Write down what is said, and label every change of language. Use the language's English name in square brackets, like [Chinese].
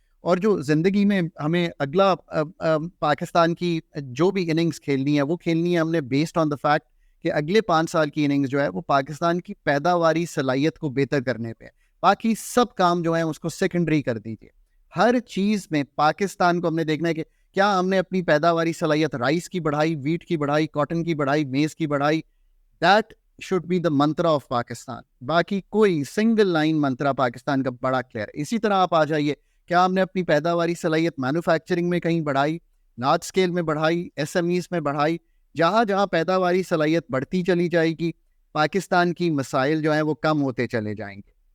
[Urdu] اور جو زندگی میں ہمیں اگلا پاکستان کی جو بھی اننگز کھیلنی ہے وہ کھیلنی ہے ہم نے [English] based on the fact [Urdu] کہ اگلے 5 سال کی اننگز جو ہے وہ پاکستان کی پیداواری صلاحیت کو بہتر کرنے پہ. باقی سب کام جو ہیں اس کو سیکنڈری کر دیجیے. ہر چیز میں پاکستان کو ہم نے دیکھنا ہے کہ کیا ہم نے اپنی پیداواری صلاحیت رائس کی بڑھائی, ویٹ کی بڑھائی, کاٹن کی بڑھائی, میز کی بڑھائی. [English] That should be the mantra of Pakistan. [Urdu] باقی کوئی سنگل لائن منترا پاکستان کا بڑا کلیئر. اسی طرح آپ آ جائیے, کیا ہم نے اپنی پیداواری صلاحیت مینوفیکچرنگ میں کہیں بڑھائی, لارج اسکیل میں بڑھائی, ایس ایم ایز میں بڑھائی. جہاں جہاں پیداواری صلاحیت بڑھتی چلی جائے گی پاکستان کی مسائل جو ہیں وہ کم ہوتے چلے جائیں گے.